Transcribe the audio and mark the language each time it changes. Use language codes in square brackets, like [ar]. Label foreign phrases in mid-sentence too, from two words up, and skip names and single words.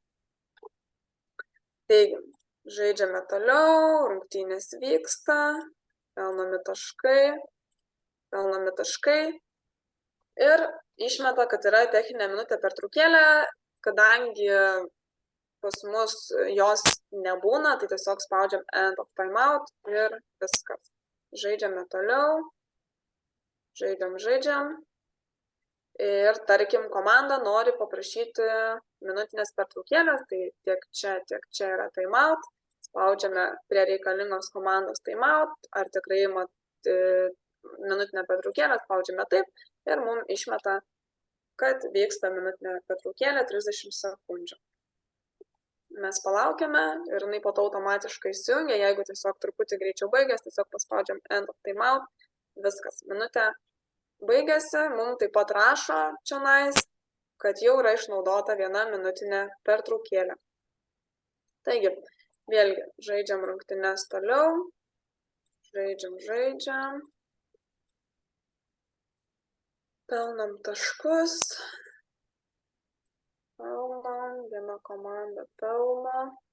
[lt] Taigi, žaidžiame toliau, rungtynės vyksta. Pelnomi taškai ir išmeta, kad yra techninė minutė pertraukėlė, kadangi pas mus jos nebūna, tai tiesiog spaudžiam [en] end of timeout [lt] ir viskas. Žaidžiame toliau, žaidžiam ir tarkim komanda nori paprašyti minutinės pertraukėlės, tai tiek čia yra timeout. Spaudžiame prie reikalingos komandos timeout, ar tikrai minutinę pertraukėlę, spaudžiame taip ir mums išmeta, kad vyksta minutinė pertraukėlė 30 sekundžių. Mes palaukiame ir jinai po to automatiškai įsijungia, jeigu tiesiog truputį greičiau baigės, tiesiog paspaudžiam [en] end of timeout, [lt] viskas, minutė baigėsi, mums taip pat rašo čionais, kad jau yra išnaudota 1 minutinė pertraukėlė. Taigi, vėlgi, žaidžiam rungtynes toliau, žaidžiam, pelnam taškus, viena komanda pelno.